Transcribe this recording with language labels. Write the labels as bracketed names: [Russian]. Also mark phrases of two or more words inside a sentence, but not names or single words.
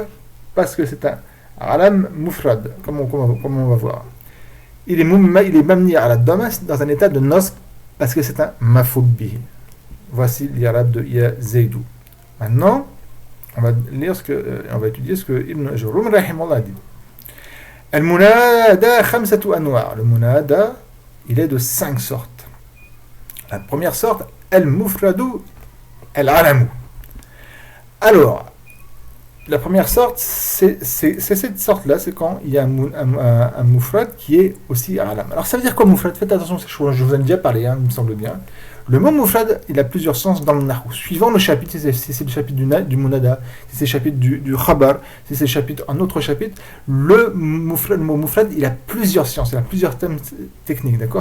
[French] Parce que c'est un [Arabic] علم مفرد, [French] comme on va voir. Il est mabni à la dom dans un état de nos, parce que c'est un [Arabic] مفعول به. [French] Voici l'irab de [Arabic] يا زيدُ. [French] Maintenant, on va étudier ce que Ibn Jurum rahimahullah dit. [Arabic] المنادى خمسة أنواع'. [French] Le munada, il est de 5 sortes. La première sorte, [Arabic] المفرد العلم. [French] Alors, la première sorte, c'est cette sorte-là, c'est quand il y a un mufrad qui est aussi alam. Alors ça veut dire quoi mufrad? Faites attention, je vous en ai déjà parlé, il me semble bien. Le mot mufrad, il a plusieurs sens dans le nahou. Suivant le chapitre, si c'est le chapitre du munada, si c'est le chapitre du khabar, si c'est le chapitre, un autre chapitre, le mot mufrad, il a plusieurs sens, il a plusieurs thèmes techniques, d'accord?